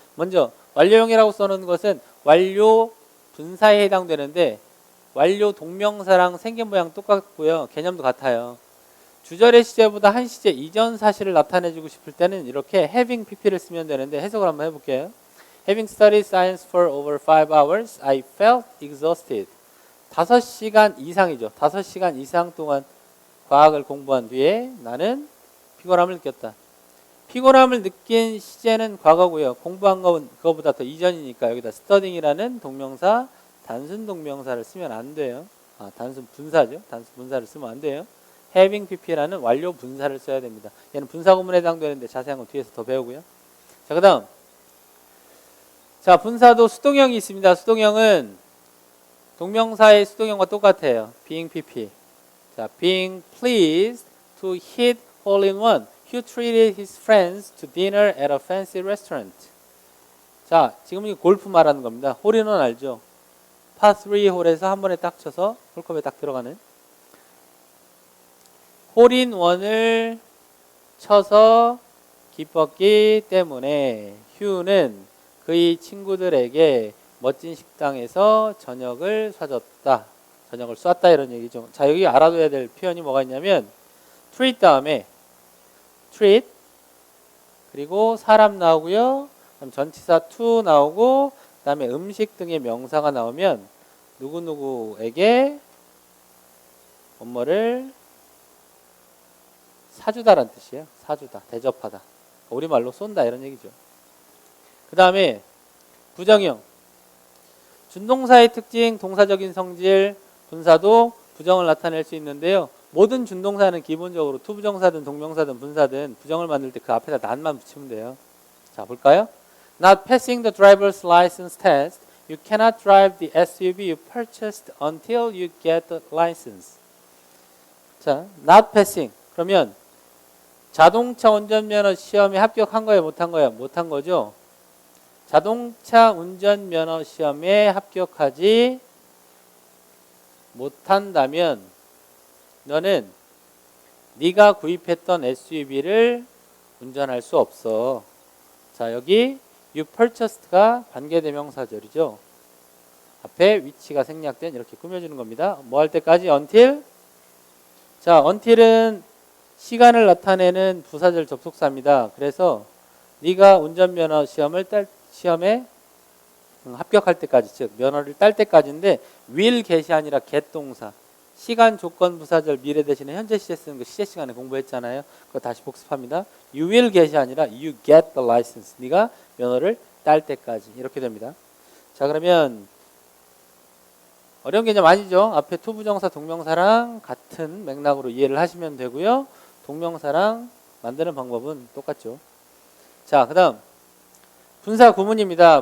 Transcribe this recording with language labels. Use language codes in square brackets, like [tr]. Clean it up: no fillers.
[ko] 먼저 완료형이라고 써놓은 것은 완료 분사에 해당되는데 완료 동명사랑 생긴 모양 똑같고요. 개념도 같아요. 주절의 시제보다 한 시제 이전 사실을 나타내주고 싶을 때는 이렇게 [en] having pp [ko] 를 쓰면 되는데 해석을 한번 해볼게요. [en] Having studied science for over 5 hours, I felt exhausted. [ko] 5시간 이상이죠. 5시간 이상 동안 과학을 공부한 뒤에 나는 피곤함을 느꼈다. 피곤함을 느낀 시제는 과거고요. 공부한 건 그거보다 더 이전이니까 여기다 studying이라는 동명사, 단순 동명사를 쓰면 안 돼요. 단순 분사죠. 단순 분사를 쓰면 안 돼요. [en] having pp [ko] 라는 완료 분사를 써야 됩니다. 얘는 분사 구문에 해당되는데 자세한 건 뒤에서 더 배우고요. 자, 그 다음. 자, 분사도 수동형이 있습니다. 수동형은 동명사의 수동형과 똑같아요. [en] being pp. 자, being pleased to hit hole in one. Hugh treated his friends to dinner at a fancy restaurant. [ko] 자, 지금 이 골프 말하는 겁니다. 홀인원 알죠? 파3 홀에서 한 번에 딱 쳐서 홀컵에 딱 들어가는 홀인원을 쳐서 기뻤기 때문에 휴는 그의 친구들에게 멋진 식당에서 저녁을 사줬다. 저녁을 쐈다 이런 얘기죠. 자, 여기 알아둬야 될 표현이 뭐가 있냐면 treat 다음에 treat 그리고 사람 나오고요. 그다음 전치사 to 나오고 그다음에 음식 등의 명사가 나오면 누구누구에게 뭐뭐를 사주다라는 뜻이에요. 사주다, 대접하다. 우리말로 쏜다 이런 얘기죠. 그 다음에 부정형. 준동사의 특징, 동사적인 성질, 분사도 부정을 나타낼 수 있는데요. 모든 준동사는 기본적으로 투부정사든 동명사든 분사든 부정을 만들 때 그 앞에다 난만 붙이면 돼요. 자, 볼까요? [en] Not passing the driver's license test. You cannot drive the SUV you purchased until you get the license. 자, not passing. [ko] 그러면 자동차 운전면허 시험에 합격한 거예요? 못한 거예요? 못한 거죠? 자동차 운전면허 시험에 합격하지 못한다면 너는 네가 구입했던 SUV를 운전할 수 없어. 자, 여기 you purchased가 관계대명사절이죠. 앞에 위치가 생략된 이렇게 꾸며주는 겁니다. 뭐 할 때까지? until. 자, until은 시간을 나타내는 부사절 접속사입니다. 그래서 네가 운전면허 시험에 합격할 때까지, 즉 면허를 딸 때까지인데 [en] will get [ko] 이 아니라 get 동사. 시간 조건 부사절 미래 대신에 현재 시제 쓰는 거 시제 시간에 공부했잖아요. 그거 다시 복습합니다. [en] You will get이 [ko] 아니라 [en] you get the license. [ko] 네가 면허를 딸 때까지 이렇게 됩니다. 자, 그러면 어려운 개념 아니죠. 앞에 투부정사 동명사랑 같은 맥락으로 이해를 하시면 되고요. 동명사랑 만드는 방법은 똑같죠. 자, 그 다음 분사 구문입니다.